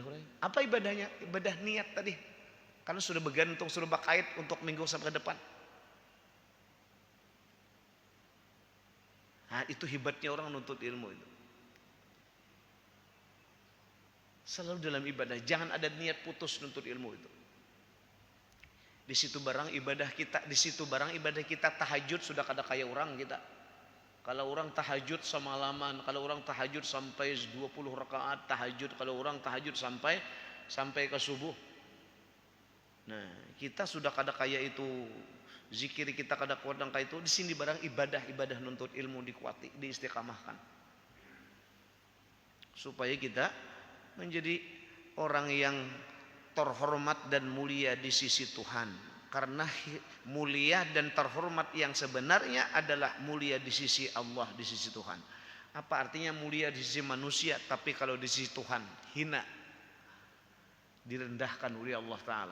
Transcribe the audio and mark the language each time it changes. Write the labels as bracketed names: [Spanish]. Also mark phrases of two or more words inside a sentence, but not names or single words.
[Indonesian] Apa ibadahnya? Ibadah niat tadi. Karena sudah bergantung, sudah berkait untuk minggu sampai ke depan. Nah, itu hebatnya orang nuntut ilmu itu. Selalu dalam ibadah. Jangan ada niat putus nuntut ilmu itu. Di situ barang ibadah kita tahajud sudah [Banjar] kada kaya [Indonesian] orang kita. Kalau orang tahajud semalaman, kalau orang tahajud sampai 20 rakaat tahajud, kalau orang tahajud sampai ke subuh. [Banjar] Nah, kita sudah kada kaya itu, zikir kita kada kuat dan kaya itu. [Indonesian] Di sini barang ibadah nuntut ilmu dikuati, diistiqamahkan. Supaya kita menjadi orang yang terhormat dan mulia di sisi Tuhan. Karena mulia dan terhormat yang sebenarnya adalah mulia di sisi Allah, di sisi Tuhan. Apa artinya mulia di sisi manusia, tapi kalau di sisi Tuhan hina, direndahkan oleh Allah Ta'ala.